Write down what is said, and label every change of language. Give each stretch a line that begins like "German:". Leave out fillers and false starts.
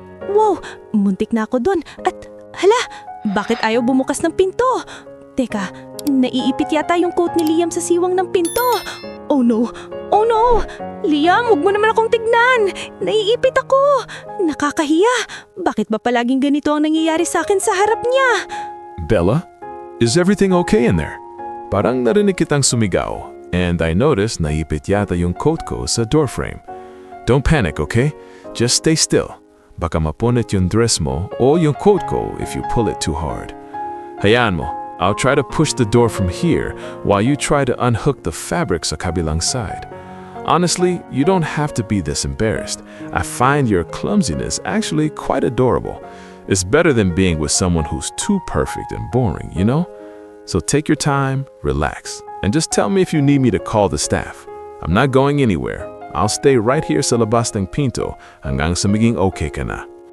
Filipino: Wow, muntik na ako dun. At hala, bakit ayaw bumukas ng pinto? Teka, naiipit yata yung coat ni Liam sa siwang ng pinto.
English: Oh no! Oh no!
Filipino: Liam, huwag mo naman akong tignan! Naiipit ako! Nakakahiya! Bakit ba palaging ganito ang nangyayari sa akin sa harap niya?
English: Bella, is everything okay in there?
Filipino: Parang narinig kitang sumigaw,
English: and I noticed
Filipino: naipit yata yung coat ko sa
English: doorframe. Don't panic, okay? Just stay still.
Filipino: Baka mapunit yung dress mo o yung coat ko
English: if you pull it too hard.
Filipino: Hayaan mo,
English: I'll try to push the door from here while you try to unhook the fabric
Filipino: sa kabilang side.
English: Honestly, you don't have to be this embarrassed. I find your clumsiness actually quite adorable. It's better than being with someone who's too perfect and boring, you know? So take your time, relax, and just tell me if you need me to call the staff. I'm not going anywhere. I'll stay right here
Filipino: sa labas ng pinto hanggang sa maging okay ka na.